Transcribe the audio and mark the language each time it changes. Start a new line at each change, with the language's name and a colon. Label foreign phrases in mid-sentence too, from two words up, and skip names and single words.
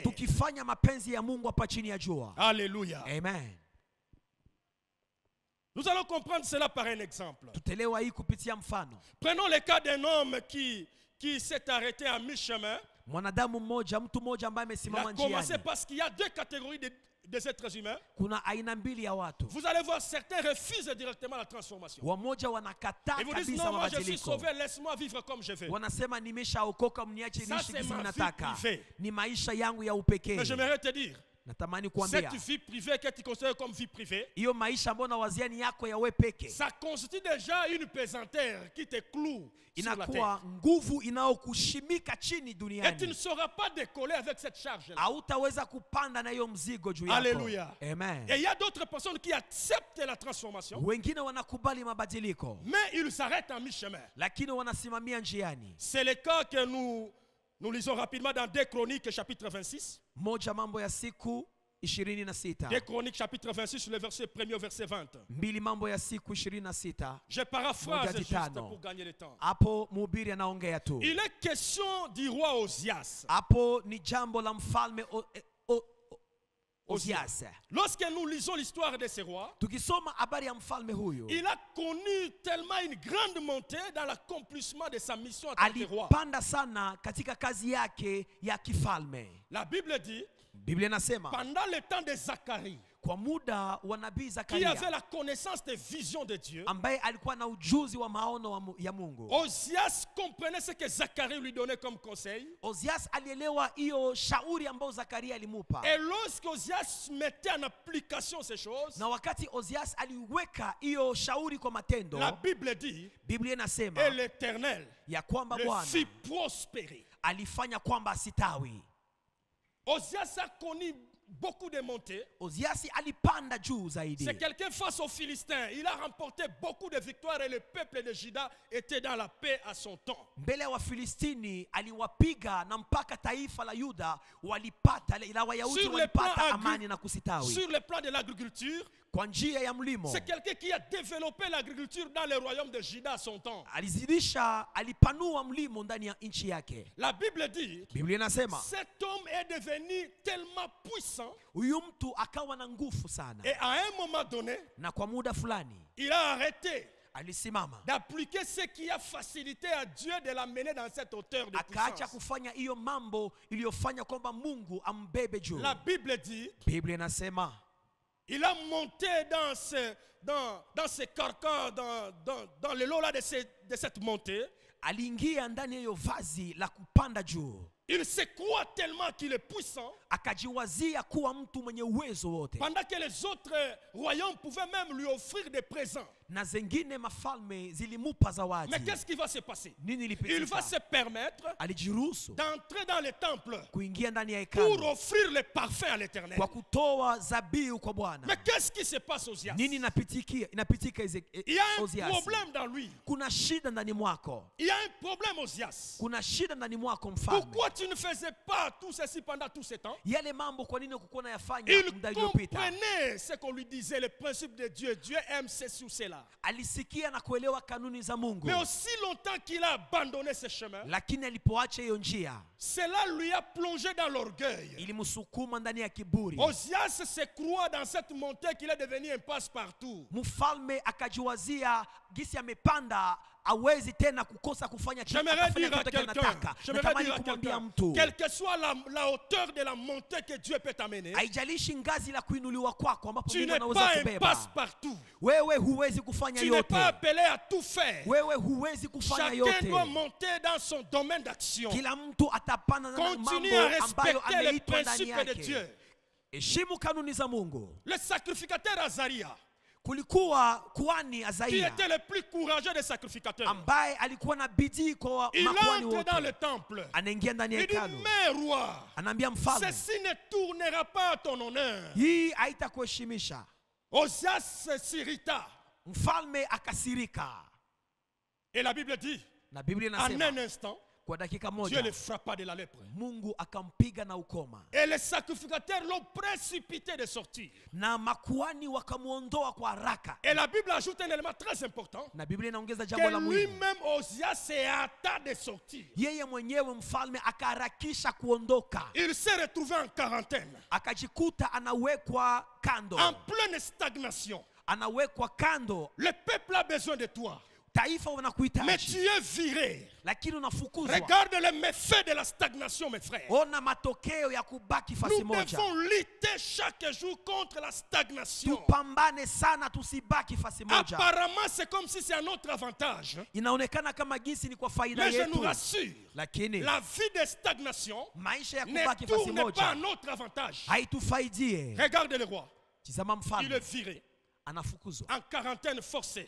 Swahili: tukifanya mapenzi ya Mungu hapa chini ya jua.
French: Alléluia. Amen. Nous allons comprendre cela par un exemple.
Swahili: Tutelewa hii kupitia mfano.
French: Prenons le cas d'un homme qui s'est arrêté à mi-chemin.
Swahili: Mwanadamu mmoja, mtu mmoja ambaye
French: Il
Swahili: amesimama
French: a commencé
Swahili: njiani.
French: parce qu'il y a deux catégories des êtres humains.
Swahili: Kuna aina mbili ya watu,
French: Vous allez voir, certains refusent directement la transformation.
Swahili: wamoja wanakataa
French: Ils vous disent,
Swahili: kabisa
French: non, moi je suis
Swahili: mabadiliko,
French: sauvé, laisse-moi vivre comme je veux.
Swahili: wanasema nimeshaokoka, mniache
French: Ça,
Swahili: niishi
French: c'est
Swahili: jinsi
French: ma vie
Swahili: ninataka,
French: privée.
Swahili: ni maisha yangu ya upekee.
French: Mais j'aimerais te dire,
Swahili: natamani kuambia
French: cette vie privée que tu considères comme vie privée,
Swahili: hiyo maisha ambayo nawazia ni yako ya wewe peke,
French: ça constitue déjà une pesanteur qui te cloue sur la terre.
Swahili: inakuwa nguvu inayokushimika chini
French: Et tu ne
Swahili: duniani.
French: sauras pas décoller avec cette charge-là.
Swahili: Hautaweza kupanda na hiyo mzigo juu yako.
French: Alléluia. Amen. Et il y a d'autres personnes qui acceptent la transformation,
Swahili: Wengine wanakubali mabadiliko,
French: mais ils s'arrêtent en mi-chemin.
Swahili: lakini wanasimamia njiani.
French: C'est le cas que nous lisons rapidement dans 2 Chroniques chapitre 26.
Swahili: Moja Mambo ya Siku 26.
French: 2 Chroniques chapitre 26 le verset 1er au verset 20.
Swahili: Mbili Mambo ya Siku 26.
French: Je paraphrase
Swahili: Moja
French: juste
Swahili: ditano.
French: pour gagner le temps.
Swahili: Hapo mhubiri anaongea tu.
French: Il est question du roi Ozias.
Swahili: Hapo ni jambo la mfalme Ozias.
French: Lorsque nous lisons l'histoire de ce roi,
Swahili: Tukisoma habari ya mfalme huyu,
French: il a connu tellement une grande montée dans l'accomplissement de sa mission en tant que roi.
Swahili: alipanda sana katika kazi yake ya kifalme.
French: La Bible dit,
Swahili: Biblia inasema
French: pendant le temps de Zacharie,
Swahili: kwa muda wa nabii
French: qui
Swahili: Zakaria
French: avait la connaissance des visions de Dieu,
Swahili: ambaye alikuwa na ujuzi wa maono ya Mungu,
French: Ozias comprenait ce que Zacharie lui donnait comme conseil.
Swahili: Ozias alielewa hiyo shauri ambayo Zakaria alimupa.
French: Et lorsque Ozias mettait en application ces choses,
Swahili: Na wakati Ozias aliweka hiyo shauri kwa matendo,
French: la Bible dit,
Swahili: Biblia inasema
French: et l'Éternel
Swahili: ya kwamba
French: le
Swahili: Bwana
French: fit prospérer.
Swahili: alifanya kwamba asitawi.
French: Ozias a connu beaucoup de montées.
Swahili: Oziasi alipanda juu zaidi.
French: C'est quelqu'un face aux Philistins. Il a remporté beaucoup de victoires et le peuple de Juda était dans la paix à son temps.
Swahili: Mbele ya Wafilistini aliwapiga na mpaka taifa la Yuda walipata, ila Wayahudi
French: Sur le
Swahili: walipata
French: plan
Swahili: amani na kusitawi.
French: Sur le plan de l'agriculture,
Swahili: Kwa njia ya mlimo
French: c'est quelqu'un qui a développé l'agriculture dans le royaume de Juda à son temps.
Swahili: alizidisha, alipanua mlimo ndani ya nchi yake.
French: La Bible dit,
Swahili: Biblia inasema
French: cet homme est devenu tellement puissant
Swahili: huyu mtu akawa na nguvu sana,
French: et à un moment donné,
Swahili: na kwa muda fulani
French: il a arrêté
Swahili: alisimama
French: d'appliquer ce qui a facilité à Dieu de l'amener dans cette hauteur de
Swahili: akaacha
French: puissance.
Swahili: kufanya hiyo mambo iliyofanya kwamba Mungu ambebe juu.
French: La Bible dit,
Swahili: Biblia inasema
French: il a monté dans ce carcan, dans le lot là de cette montée.
Swahili: aliingia ndani ya hiyo vazi la kupanda juu,
French: Il se croit tellement qu'il est puissant,
Swahili: akajiwazia kuwa mtu mwenye uwezo wote,
French: pendant que les autres royaumes pouvaient même lui offrir des présents.
Swahili: na zengine mafalme zilimupa zawadi.
French: Mais qu'est-ce qui va se passer?
Swahili: Nini
French: Il
Swahili: ilipitika?
French: va se permettre
Swahili: Alijiruhusu
French: d'entrer dans le temple
Swahili: kuingia ndani ya
French: pour
Swahili: hekalu
French: offrir le parfum à l'Éternel.
Swahili: kwa kutoa zabihu kwa Bwana.
French: Mais qu'est-ce qui se passe aux Ozias?
Swahili: Nini inapitika
French: Il y a un
Swahili: Oziasi?
French: problème dans lui.
Swahili: Kuna shida ndani mwako,
French: Il y a un problème aux Ozias.
Swahili: kuna shida ndani mwako mfalme.
French: Pourquoi tu ne faisais pas tout ceci pendant tout ce temps?
Swahili: Yale mambo kwa nini ukukuwa nayafanya
French: Il
Swahili: muda uliopita?
French: comprenait ce qu'on lui disait, le principe de Dieu. Dieu aime ceci ou cela.
Swahili: Alisikia na kuelewa kanuni za Mungu,
French: Mais aussi longtemps qu'il a abandonné ce chemin,
Swahili: lakini alipoacha hiyo njia
French: cela lui a plongé dans l'orgueil.
Swahili: ilimsukuma ndani ya kiburi.
French: Ozias se croit dans cette montée qu'il est devenu un passe-partout.
Swahili: Mfalme akajiwazia gisi amepanda, hawezi tena kukosa kufanya
French: J'aimerais dire à
Swahili: chochote
French: quelqu'un,
Swahili: kinataka. Natamani kumwambia mtu,
French: quelle que soit la hauteur de la montée que Dieu peut t'amener,
Swahili: haijalishi ngazi la kuinuliwa kwako ambapo
French: tu
Swahili: Mungu
French: n'es
Swahili: anaweza
French: pas un
Swahili: kubeba,
French: passe-partout.
Swahili: wewe huwezi kufanya
French: Tu n'es
Swahili: yote.
French: pas appelé à tout faire.
Swahili: Wewe huwezi kufanya
French: Chacun doit
Swahili: yote.
French: monter dans son domaine d'action.
Swahili: Kila mtu atapanda na
French: Continue
Swahili: mambo
French: à
Swahili: ambayo
French: respecter les
Swahili: ameitwa ndani
French: principes de
Swahili: yake.
French: Dieu.
Swahili: Heshimu kanuni za Mungu.
French: Le sacrificateur Azaria,
Swahili: Kulikuwa kuhani
French: qui
Swahili: Azaria
French: était le plus courageux des sacrificateurs,
Swahili: ambaye alikuwa na bidii kwa
French: il
Swahili: makuhani
French: entre dans le
Swahili: wote.
French: temple.
Swahili: Anaingia ndani ya
French: Il dit,
Swahili: hekalu,
French: mais roi,
Swahili: anaambia mfalme,
French: ceci ne tournera pas à ton honneur.
Swahili: hii haitakuheshimisha.
French: Ozias s'irrita.
Swahili: Mfalme akasirika,
French: Et la Bible dit,
Swahili: na Biblia
French: en
Swahili: inasema
French: un instant,
Swahili: kwa dakika
French: Dieu
Swahili: moja
French: le frappa de la lèpre.
Swahili: Mungu akampiga na ukoma,
French: Et les sacrificateurs l'ont précipité de sortir.
Swahili: na makuhani wakamuondoa kwa haraka.
French: Et la Bible ajoute un élément très important,
Swahili: Na Biblia inaongeza jambo la
French: que
Swahili: muhimu,
French: lui-même, Ozias, s'est hâta de sortir.
Swahili: yeye mwenyewe mfalme akaharakisha kuondoka,
French: Il s'est retrouvé en quarantaine,
Swahili: akajikuta anawekwa kando,
French: en pleine stagnation.
Swahili: anawekwa kando.
French: Le peuple a besoin de toi.
Swahili: mataifa
French: mais
Swahili: wanakuhitaji
French: tu es viré.
Swahili: lakini unafukuzwa.
French: Regarde les méfaits de la stagnation, mes frères.
Swahili: Ona matokeo ya kubaki fasi
French: Nous
Swahili: moja.
French: devons lutter chaque jour contre la stagnation.
Swahili: Tupambane sana tusibaki fasi moja.
French: Apparemment, c'est comme si c'est un autre avantage.
Swahili: Inaonekana kama jinsi ni kwa faida
French: Mais je nous
Swahili: yetu,
French: rassure,
Swahili: lakini
French: la vie de stagnation
Swahili: maisha ya
French: ne
Swahili: kubaki fasi
French: tourne pas
Swahili: moja
French: un autre avantage.
Swahili: haitufaidie.
French: Regarde le roi.
Swahili: Tizama
French: Il est
Swahili: mfalme
French: viré
Swahili: anafukuzwa,
French: en quarantaine forcée.